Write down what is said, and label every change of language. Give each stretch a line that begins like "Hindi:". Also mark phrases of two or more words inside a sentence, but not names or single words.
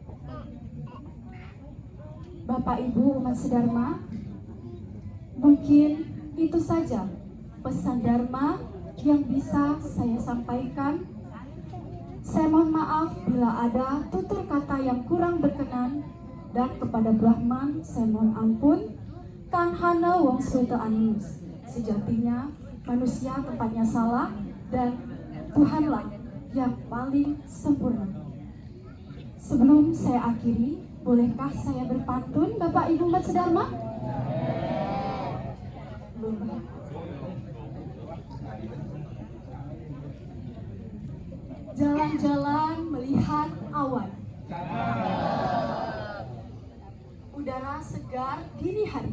Indonesian: Bapak Ibu Umat Sedharma, mungkin itu saja pesan Dharma yang bisa saya sampaikan. Saya mohon maaf bila ada tutur kata yang kurang berkenan, dan kepada Brahman saya mohon ampun. Kanhana wong sueta anus. Sejatinya manusia tempatnya salah dan Tuhanlah yang paling sempurna. Sebelum saya akhiri, bolehkah saya berpantun Bapak Ibu Umat Sedharma? Jalan-jalan melihat awan, udara segar dini hari.